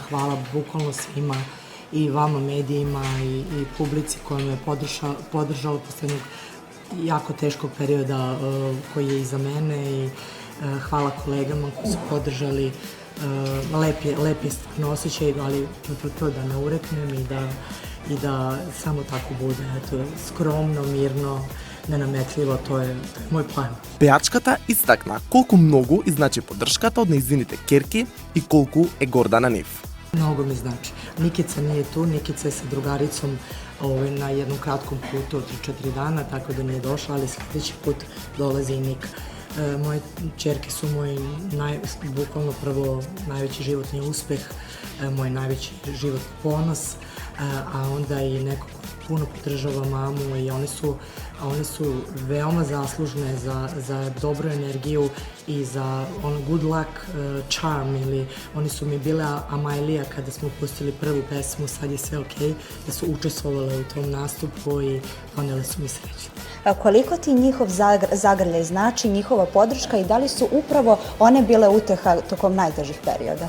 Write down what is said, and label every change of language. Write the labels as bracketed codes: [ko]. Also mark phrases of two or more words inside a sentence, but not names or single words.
[sr] Hvala bukvalno svima i vama, medijima i publici koja me podržala poslednjeg jako teškog perioda koji je iza mene i hvala kolegama koji su podržali. Lep je stvarno osjećaj, ali to da ne ureknem i da samo tako bude. Eto, skromno, mirno, nenametljivo, to je moj plan. [mk] Пеачката истакна колку многу изначи поддршката од нејзините ќерки и колку е горда на нив. [sr] Mnogo mi znači. Nikica nije tu, Nikica je sa drugaricom na jednom kratkom putu od 3-4 dana, tako da nije došla, ali sljedeći put dolazi i Nika. Moje ćerke su moj bukvalno prvo najveći životni uspeh, moj najveći životni ponos, a onda i neko ko puno podržava mamu i one su veoma zaslužne za dobru energiju i za [en] good luck charm, [sr] ili oni su mi bile Amajlija kada smo pustili prvu pesmu Sad je sve okej, da su učestvovale u tom nastupu i donele su mi sreću. Koliko ti njihov zagrljaj znači, njihova podrška i da li su upravo one bile uteha tokom najtežih perioda?